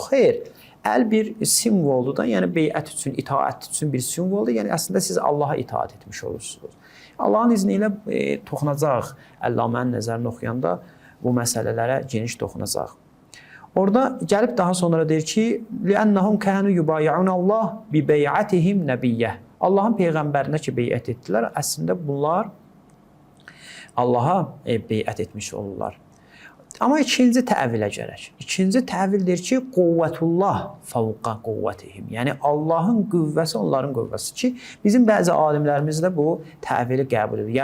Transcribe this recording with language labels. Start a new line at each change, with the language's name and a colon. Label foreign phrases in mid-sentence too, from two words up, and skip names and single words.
Azerbaijani: Xeyr, əl bir simvoldur da, yəni beyət üçün, itaat üçün bir simvoldur. Yəni, əslində siz Allaha itaat etmiş olursunuz. Allahın izni ilə toxunacaq, Əlləmənin nəzərini oxuyanda bu məsələlərə geniş toxunacaq. Orada gəlib daha sonra deyir ki,
Arabic: لِأَنَّهُمْ كَانُوا يُبَايِعُونَ اللّٰهِ بِبَيْعَتِهِمْ نَبِيَّهِ
Azerbaijani: Allahın Peyğəmbərinə ki, beyət etdilər, əslində bunlar Allaha beyət etmiş olurlar. Amma ikinci təvilə gərək. İkinci təvildir ki,
Arabic: قوة الله فوق قوتهم.
Azerbaijani: Yəni, Allahın qüvvəsi onların qüvvəsi ki, bizim bəzi alimlərimiz də bu təvili qəbul edir.